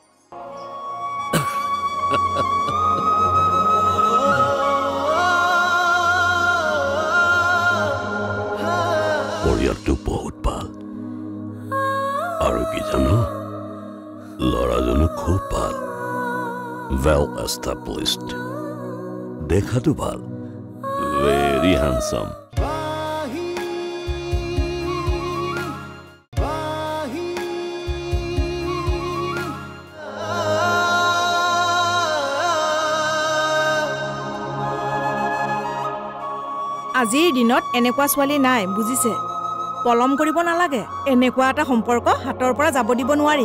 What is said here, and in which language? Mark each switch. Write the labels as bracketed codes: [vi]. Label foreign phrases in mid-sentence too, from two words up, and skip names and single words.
[as] পৰিয়ালটো বহুত ভাল আৰু কি জানো ল'ৰাজনো খুব ভাল [en] well established [as] দেখাতো ভাল [en] very handsome [as] আজিৰ দিনত এনেকুৱা ছোৱালী নাই বুজিছে পলম কৰিব নালাগে এনেকুৱা এটা সম্পৰ্ক হাতৰ পৰা যাব দিব নোৱাৰি